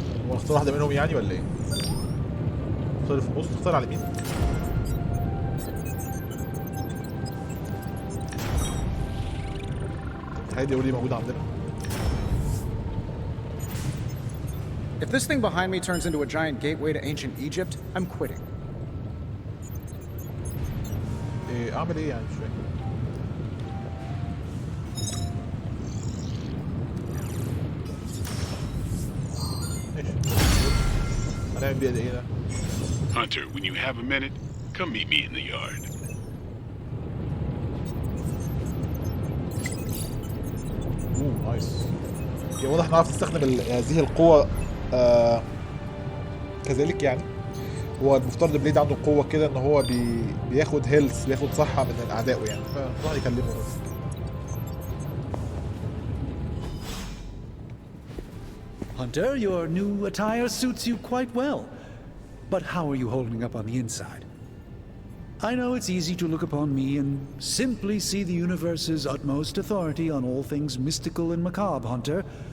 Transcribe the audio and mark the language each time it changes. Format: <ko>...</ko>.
<ar>هو اختار واحده منهم يعني ولا ايه؟ اختار في النص، اختار على اليمين. هيدي اوريدي موجوده عندنا.</ar> <en>If this thing behind me turns into a giant gateway to ancient Egypt, I'm quitting.</en> <ar>اعمل ايه يعني مش فاهم. ماشي. هنعمل بيها ايه ده؟</ar> <en>Hunter, when you have a minute, come meet me in the yard.</en> <ar>نايس. واضح نعرف نستخدم هذه القوة كذلك يعني هو المفترض البليد عنده قوة كده ان هو بياخد هيلث، بياخد صحة من اعدائه يعني، فراح يكلمه بس.</ar> <en>Hunter, your new attire suits you quite well. But how are you holding up on the inside? I know it's easy to look upon me and simply see the universe's utmost authority on all things mystical and macabre, Hunter.</en>